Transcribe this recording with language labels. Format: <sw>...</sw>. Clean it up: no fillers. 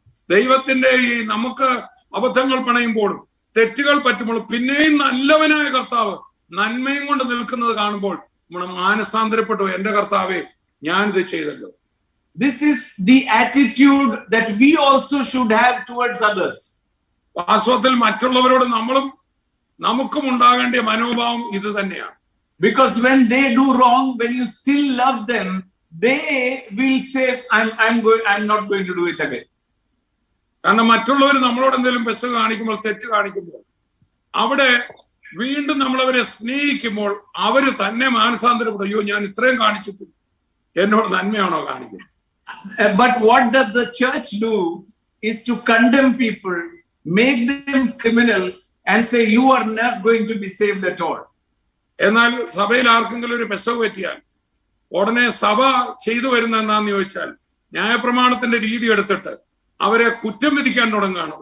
<ml>ദൈവത്തിന്റെ ഈ നമുക്ക് അബദ്ധങ്ങൾ പണയുമ്പോഴും തെറ്റുകൾ പറ്റുമ്പോഴും പിന്നെയും നല്ലവനായ കർത്താവ് നന്മയും കൊണ്ട് നിൽക്കുന്നത് കാണുമ്പോൾ നമ്മൾ മാനസാന്തരപ്പെട്ടു. എന്റെ കർത്താവേ, ഞാനിത് ചെയ്തല്ലോ.</ml> <en>This is the attitude that we also should have towards others.</en> <ml>വാസ്തവത്തിൽ മറ്റുള്ളവരോട് നമുക്കും ഉണ്ടാകേണ്ട മനോഭാവം ഇത് തന്നെയാണ്.</ml> <en>Because when they do wrong, when you still love them, they will say, I'm not going to do it again.</en> <ml>കാരണം മറ്റുള്ളവർ നമ്മളോട് എന്തെങ്കിലും പെശക് കാണിക്കുമ്പോൾ, തെറ്റ് കാണിക്കുമ്പോൾ, അവിടെ വീണ്ടും നമ്മളവരെ സ്നേഹിക്കുമ്പോൾ അവര് തന്നെ മാനസാന്തരപ്പെടും. അയ്യോ, ഞാൻ ഇത്രയും കാണിച്ചിട്ട് എന്നോട് നന്മയാണോ കാണിക്കുന്നത്?</ml> <en>But what does the church do is to condemn people, make them criminals and say you are not going to be saved at all.</en> <ml>എന്നാൽ സഭയിൽ ആർക്കെങ്കിലും ഒരു പെശക് പറ്റിയാൽ ഉടനെ സഭ ചെയ്തു വരുന്ന എന്താന്ന് ചോദിച്ചാൽ ന്യായപ്രമാണത്തിന്റെ രീതി എടുത്തിട്ട് അവരെ കുറ്റം വിധിക്കാൻ തുടങ്ങുകയാണ്.</ml>